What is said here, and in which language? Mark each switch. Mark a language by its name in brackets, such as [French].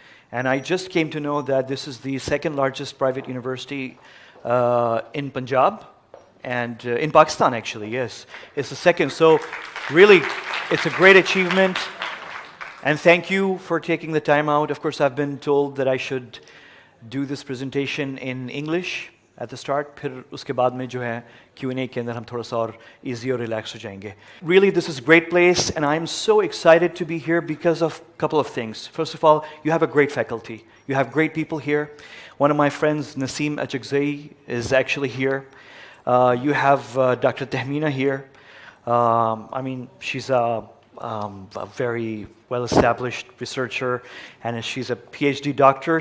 [English] And I just came to know that this is the second largest private university in Punjab and in Pakistan, actually, yes. It's the second. So really, it's a great achievement. And thank you for taking the time out. Of course, I've been told that I should do this presentation in English at the start. [Hindi] फिर उसके बाद में जो है Q&A के अंदर हम थोड़ा सा और easy और relax हो जाएंगे. [English] Really, this is a great place, and I'm so excited to be here because of a couple of things. First of all, you have a great faculty. You have great people here. One of my friends, Naseem Achakzai, is actually here. You have Dr. Tahmina here. I mean, she's a very well-established researcher, and she's a PhD doctor.